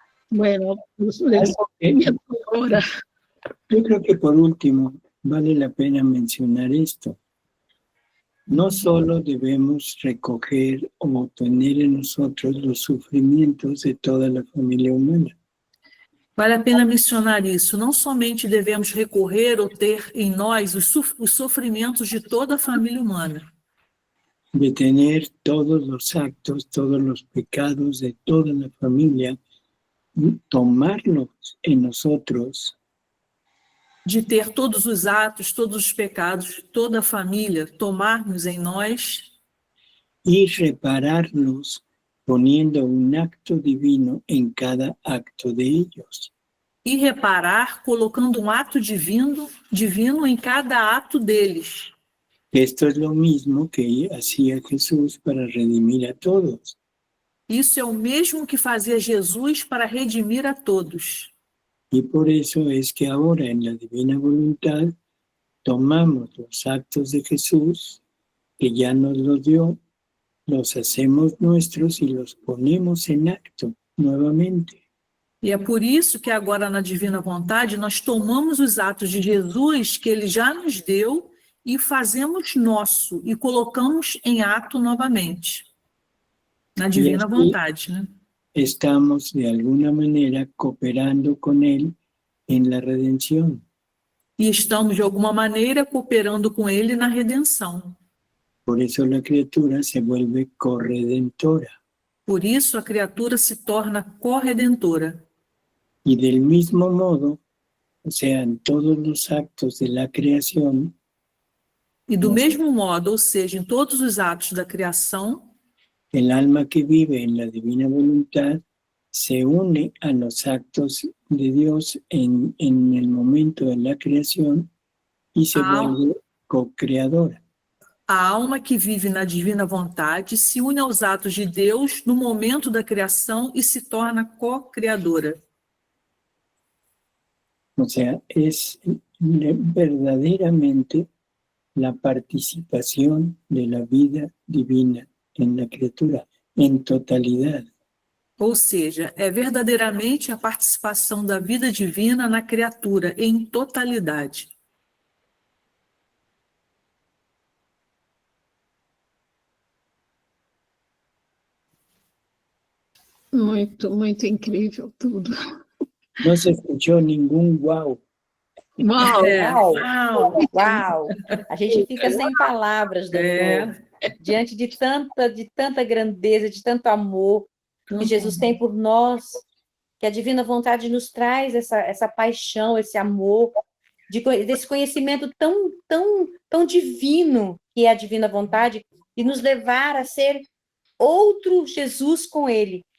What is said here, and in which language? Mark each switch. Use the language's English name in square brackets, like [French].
[Spanish] Bueno, pues ahora. Yo creo que por último vale la pena mencionar esto. No solo debemos recoger o tener en nosotros los sufrimientos de toda la familia humana. [Portuguese] Vale a pena mencionar isso. Não somente devemos recorrer ou ter em nós os sofrimentos de toda a família humana. [Spanish] De tener todos los actos, todos los pecados de toda la familia, tomarlos en nosotros. [Portuguese] De ter todos os atos, todos os pecados de toda a família, tomarmos em nós. [Spanish] Y repararlos poniendo un acto divino en cada acto de ellos. [Portuguese] E reparar colocando um ato divino em cada ato deles. [Spanish] Esto es lo mismo que hacía Jesús para redimir a todos. [Portuguese] Isso é o mesmo que fazia Jesus para redimir a todos. [Spanish] Y por eso es que ahora en la divina voluntad tomamos los actos de Jesús, que ya nos los dio, los hacemos nuestros y los ponemos en acto nuevamente. [Portuguese] E é por isso que agora na Divina Vontade nós tomamos os atos de Jesus que Ele já nos deu e fazemos nosso e colocamos em ato novamente. Na Divina Vontade, né? [Spanish] Estamos de alguna manera cooperando con Él en la redención. [Portuguese] E estamos de alguma maneira cooperando com Ele na redenção. [Spanish] Por eso la criatura se vuelve corredentora. [Portuguese] Por isso a criatura se torna corredentora. [Spanish] Y del mismo modo, o sea, en todos los actos de la creación, [Portuguese] E do mesmo modo, ou seja, em todos os atos da criação, [Spanish] el alma que vive en la divina voluntad se une a los actos de Dios en el momento de la creación y se vuelve co-creadora. [Portuguese] a alma que vive na Divina Vontade se une aos atos de Deus no momento da criação e se torna co-criadora. [Spanish] O sea, es verdaderamente la participación de la vida divina en la criatura, en totalidad. [Portuguese] Ou seja, é verdadeiramente a participação da vida divina na criatura, em totalidade. Muito, muito incrível tudo. [Spanish] No se escuchó ningún wow. Uau! Uau, uau. [Portuguese] A gente fica sem palavras, doutor. Diante de tanta grandeza, de tanto amor que Jesus tem por nós, que a Divina Vontade nos traz essa paixão, esse amor, desse conhecimento tão divino que é a Divina Vontade, e nos levar a ser outro Jesus com Ele.